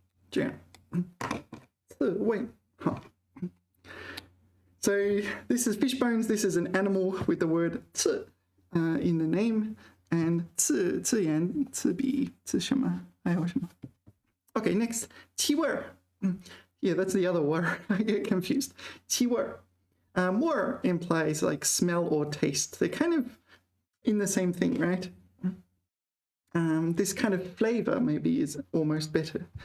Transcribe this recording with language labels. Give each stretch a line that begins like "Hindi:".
Chinese: 这样刺猬
English: So this is fish bones. This is an animal with the word 刺 in the name. And 刺眼, 刺鼻,
Chinese: 刺什么? 还有什么?
English: Okay, next. 气味 Yeah, that's the other word. I get confused. 气味 Word implies like smell or taste. They're kind of in the same thing, right? This kind of flavor maybe is almost better.